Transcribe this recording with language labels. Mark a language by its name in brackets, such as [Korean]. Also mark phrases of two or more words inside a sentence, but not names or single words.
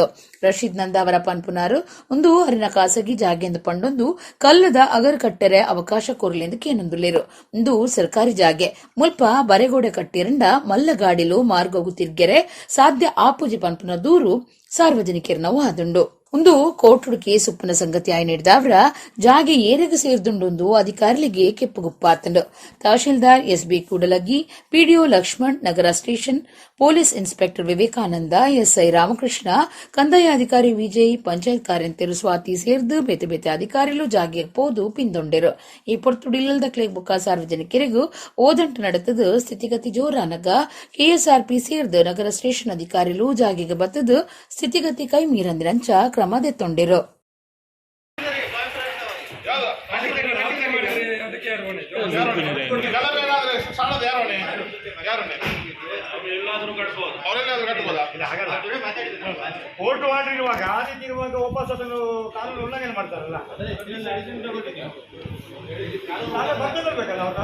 [Tulu] ರಶೀದ್ ನಂದಾವರ ಪನ್ಪುನಾರು ಒಂದು ಅರಿನ ಖಾಸಗಿ ಜಾಗೆಂದು ಪಂಡೊಂದು ಕಲ್ಲದ ಅಗರ್ ಕಟ್ಟೆರೆ ಅವಕಾಶ ಕೊರ್ಲೆಂದು ಕೇನೊಂದುಲೇರು. ಒಂದು ಸರ್ಕಾರಿ ಜಾಗೆ ಮುಲ್ಪ ಬರೆಗೋಡೆ ಕಟ್ಟಿರಂಡ ಮಲ್ಲಗಾಡಿಲು ಮಾರ್ಗೋಗು ತಿರ್ಗೆರೆ ಸಾಧ್ಯ ಆಪುಜಿ ಪನ್ಪುನ ದೂರು ಸಾರ್ವಜನಿಕರನ ವಾದುಂಡು. ಒಂದು [English] court case [Tulu] ಉಪ್ಪನ ಸಂಗತಿ ಆಯ್ ನೀಡಿದವರ ಜಾಗೆ ಏರೆಗೆ ಸೇರ್ದುಂಡೊಂದು ಅಧಿಕಾರಿಗಳಿಗೆ ಕೆಪ್ಪುಗುಪ್ಪಾತಂಡು. ತಹಶೀಲ್ದಾರ್ SB ಕೂಡಲಗಿ, ಪಿಡಿಒ ಲಕ್ಷ್ಮಣ್, ನಗರ [English] station police inspector [Tulu] ವಿವೇಕಾನಂದ, SI ರಾಮಕೃಷ್ಣ, ಕಂದಾಯ ಅಧಿಕಾರಿ ವಿಜಯ್, ಪಂಚಾಯತ್ ಕಾರ್ಯಂತರು ಸ್ವಾತಿ ಸೇರ್ದು ಬೇತೆ ಬೇತೆ ಅಧಿಕಾರಿಗಳು ಜಾಗೆ ಪೋದು ಪಿಂದೊಂಡೆರು. ಈ ಪೊರ್ತುಡಿಲ್ಲದ ಕ್ಲೇಗ್ ಬುಕ್ಕ ಸಾರ್ವಜನಿಕರಿಗೂ ಓದಂಟು ನಡೆತದು ಸ್ಥಿತಿಗತಿ ಜೋರಾನಗ KSRP ಸೇರ್ದು ನಗರ ಸ್ಟೇಷನ್ ಅಧಿಕಾರಿಗಳು ಜಾಗೆಗೆ ಬತ್ತದು ಸ್ಥಿತಿಗತಿ ಕೈ ಮೀರಂದಿರಂಚ ಕ್ರಮದೆತ್ತೊಂಡೆರು. [English] court order [Kannada] ಇರುವಾಗ ಆ ರೀತಿ ಇರುವಾಗ ವಾಪಸ್ ಅದನ್ನು ಕಾನೂನು ಉಲ್ಲಂಘನೆ ಮಾಡ್ತಾರಲ್ಲ, ಬರ್ತಿರ್ಬೇಕಲ್ಲ